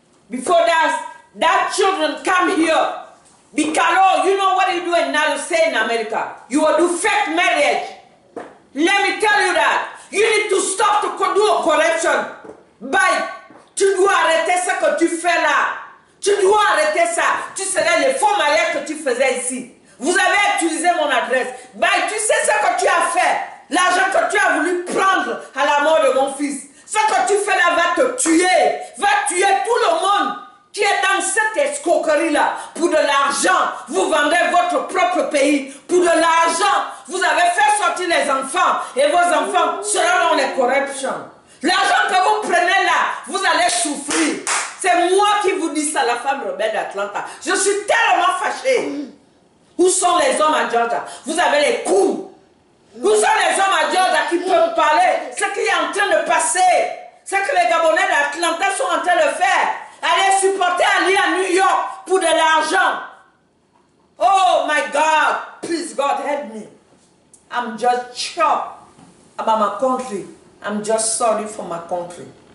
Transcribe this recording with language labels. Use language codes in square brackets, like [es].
[en] Before that children come here. Because, you know what you do in United States in America? You will do fake marriage. Let me tell you that. You need to stop to do a corruption. Bye. [fr] Tu dois arrêter ce que tu fais là. Tu dois arrêter ça. Tu serais les faux mariages que tu faisais ici. Vous avez utilisé mon adresse. [en] Bye, [fr] tu sais ce que tu as fait. L'argent que tu as voulu prendre à la mort de mon fils. Ce que tu fais là va te tuer. Va tuer tout le monde qui est dans cette escroquerie-là. Pour de l'argent, vous vendez votre propre pays. Pour de l'argent, vous avez fait sortir les enfants. Et vos enfants seront dans les corruptions. L'argent que vous prenez là, vous allez souffrir. C'est moi qui vous dis ça, la femme rebelle d'Atlanta. Je suis tellement fâchée. Où sont les hommes à Georgia? Vous avez les coups. Où sont les hommes à Georgia qui peuvent parler? Ce qui est en train de passer. Ce que les Gabonais d'Atlanta sont en train de faire. Allez supporter Ali à New York pour de l'argent. [en] Oh my God. Please God help me. I'm just shocked about my country. I'm just sorry for my country.